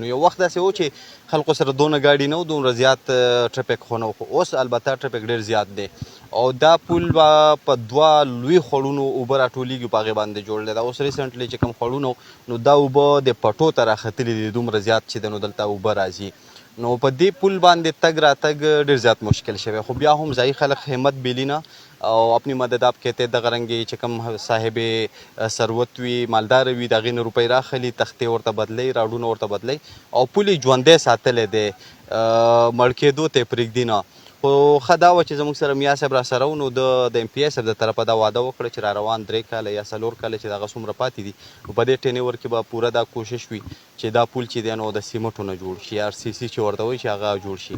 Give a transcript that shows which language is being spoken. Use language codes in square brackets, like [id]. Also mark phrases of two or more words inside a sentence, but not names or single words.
[ps] نو یو وخت داسې و چې خلکو سره دونه ګاډي نه و دومره زیات ټرافیک خو نه و، خو اوس البته ټرافیک ډېر زیات دی او دا پل به په دوه لوی خوړونو اوبه راټولېږي په هغې باندې جوړ دی. دا اوس ریسنټلی چې کوم خوړونه نو دا اوبه د پټو ته راختلي دي دومره زیات چې دی نو دلته اوبه راځي. نو په دې پل باندې تګ راتګ ډېر زیات مشکل شوی، خو بیا هم ځایي خلک همت بیلی نه او [ur] اپنی مدد آپ کہتے ہیں [ps] دغه رنګې چې کوم صاحب ثروت وي مالدار وي د هغې نه روپۍ راخلي تختې ورته بدلوي راډونه ورته بدلوي او پل یې ژوندی ساتلی دی مړ کېدو ته یې پرېږدي نه. خو ښه دا وه چې زموږ سره میا صاحب را سره و نو د ایم پی آی صاحب د طرفه دا واده وکړه چې را روان 3 کاله یا 4 کاله چې دغه څومره پاتې دي نو په دې ټینیور کې به پوره دا کوشش وي چې دا پل چې دی نو د سیمټو نه جوړ شي آر سی سی چې ورته وایي چې هغه جوړ شي.